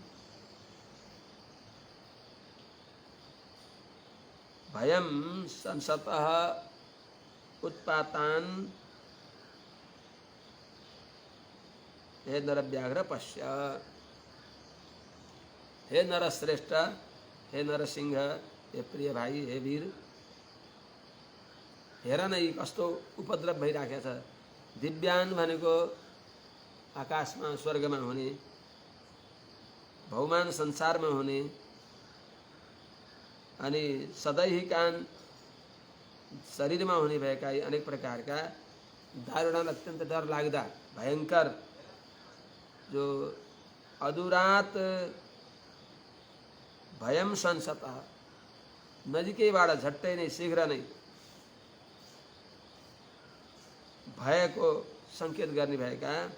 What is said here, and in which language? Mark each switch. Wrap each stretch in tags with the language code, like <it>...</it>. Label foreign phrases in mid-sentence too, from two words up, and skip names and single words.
<sa>भयं संसतः उत्पातान् हे नरव्याघ्र पश्य।</sa> <ne>हे नरश्रेष्ठ, हे नरसिंह, हे प्रिय भाइ, हे वीर, हेर न यी कस्तो उपद्रव भइराखेको छ। दिव्यान भनेको आकाशमा स्वर्गमा हुने, भौमान संसारमा हुने, अनि सदैहिकान शरीरमा हुने भएका यी अनेक प्रकारका दारुण अत्यन्त डर लाग्दा भयङ्कर जो</ne> <sa>अधुरात भयम संसत</sa> <ne>नजिकैबाट झट्टै नै शीघ्र नै भयको सङ्केत गर्ने भएका</ne>